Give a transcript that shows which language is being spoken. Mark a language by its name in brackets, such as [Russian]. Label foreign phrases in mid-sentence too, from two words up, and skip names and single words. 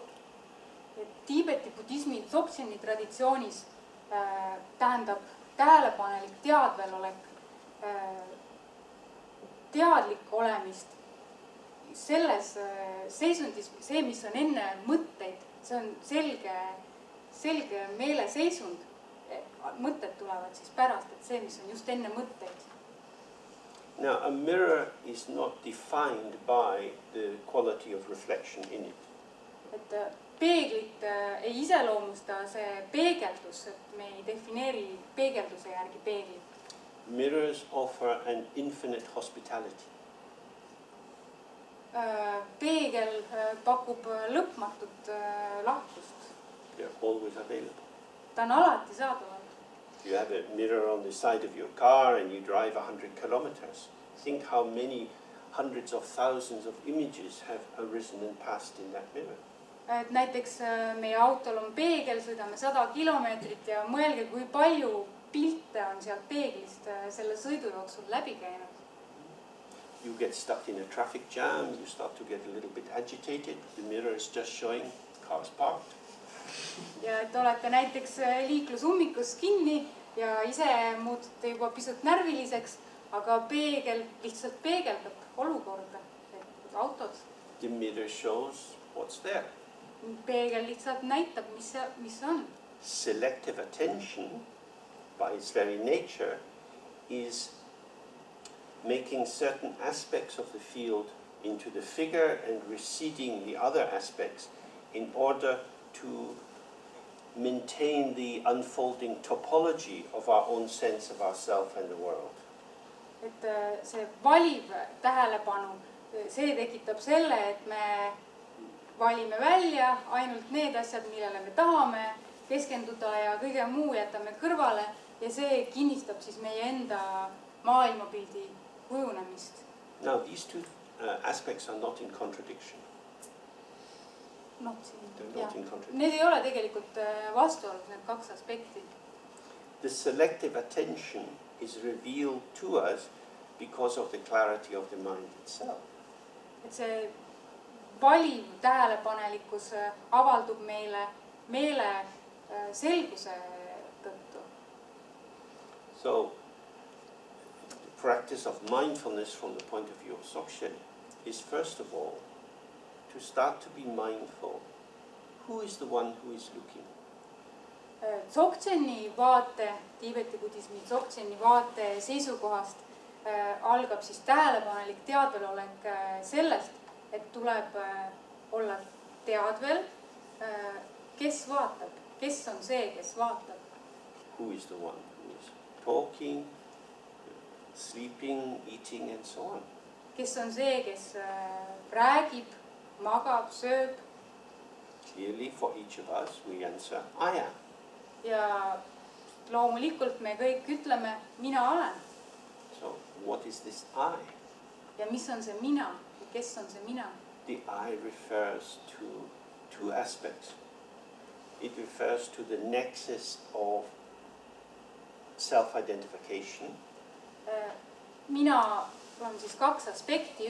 [Estonian] Tiibeti budismi Dzogcheni traditsioonis tähendab tähelepanelik teadvelolek, teadlik olemist selles seisundis, see, mis on enne mõtteid, see on selge meeleseisund. Mõtted tulevad siis pärast, et see, mis on just enne mõtteid. [English] Now, a mirror is not defined by the quality of reflection in it. [Estonian] Et peeglit ei iseloomusta see peegeldus, et me ei defineeri peegelduse järgi peeglit. [English] Mirrors offer an infinite hospitality. [Estonian] Peegel pakub lõpmatut lahkust. [English] They're always available. [Estonian] Ta on alati saadaval. [English] You have a mirror on the side of your car and you drive 100 kilometers. Think how many hundreds of thousands of images have arisen and passed in that mirror. [Estonian] Et näiteks meie autol on peegel, sõidame 100 kilomeetrit ja mõelge, kui palju pilte on sealt peeglist selle sõidu jooksul läbi käinud. [English] You get stuck in a traffic jam, you start to get a little bit agitated. The mirror is just showing cars parked. [Estonian] Ja et olete näiteks liiklusummikus kinni ja ise muutute juba pisut närviliseks, aga peegel lihtsalt peegeldab olukorda, et autod. [English] The mirror shows what's there. [Estonian] Peegel lihtsalt näitab, mis on. [English] Selective attention, by its very nature, is making certain aspects of the field into the figure and receding the other aspects in order to maintain the unfolding topology of our own sense of ourself and the world. [Estonian] Et see valiv tähelepanu, see tekitab selle, et me valime välja ainult need asjad, millele me tahame keskenduda ja kõige muu jätame kõrvale ja see kinnistab siis meie enda maailmapildi kujunemist. [English] Now these two aspects are not in contradiction. [Estonian] Need ei ole tegelikult vastuolus, need kaks aspekti. [English] The selective attention is revealed to us because of the clarity of the mind itself. [Estonian] Et see valiv tähelepanelikkus avaldub meile selguse tõttu. [English] So the practice of mindfulness from the point of view of Dzogchen is first of all to start to be mindful. Who is the one who is looking? [Estonian] Dzogcheni vaate, Tiibeti budismi Dzogcheni vaate seisukohast algab siis tähelepanelik teadvelolek sellest, et tuleb olla teadvel, kes vaatab, kes on see, kes vaatab. [English] Who is the one who is talking, sleeping, eating and so on? [Estonian] Kes on see, kes räägib, magab, sööb. [English] Clearly for each of us we answer, I am. [Estonian] Ja loomulikult me kõik ütleme, mina olen. [English] So what is this I? [Estonian] Ja mis on see mina? Kes on see mina? [English] The I refers to two aspects. It refers to the nexus of self-identification. [Estonian] Mina on siis kaks aspekti.